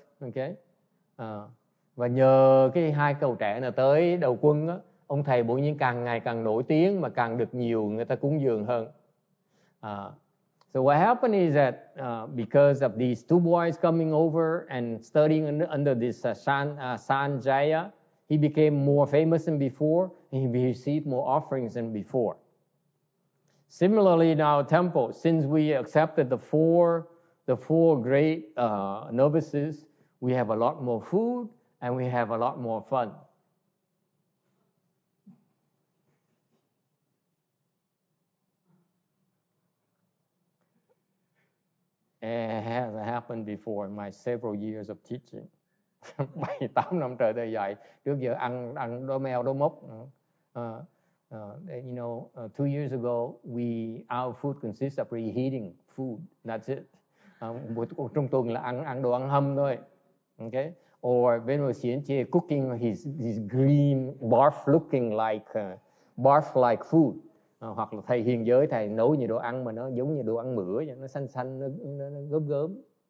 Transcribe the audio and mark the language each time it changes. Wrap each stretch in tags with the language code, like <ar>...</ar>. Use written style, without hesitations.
<vi>Okay, và nhờ cái hai cậu trẻ này tới đầu quân đó, ông thầy bỗng nhiên càng ngày càng nổi tiếng mà càng được nhiều người ta cúng dường hơn.</vi> <en>So what happened is that because of these two boys coming over and studying under this Sanjaya, he became more famous than before, and he received more offerings than before. Similarly, in our temple, since we accepted the four great novices, we have a lot more food and we have a lot more fun. It has happened before in my several years of teaching.</en> <vi>7-8 năm trời tôi dạy, trước giờ ăn đố mèo đố mốc.</vi> <en>You know, 2 years ago, our food consists of reheating food. That's it.</en> <vi>Trong tuần là ăn đồ ăn hâm thôi.</vi> <en>Okay? Or when we're seeing cooking his green barf looking like barf like food.</en> <vi>Hoặc là thầy hiền giới, thầy nấu nhiều đồ ăn mà nó giống như đồ ăn bữa vậy, nó xanh xanh, nó gớm gớm.</vi>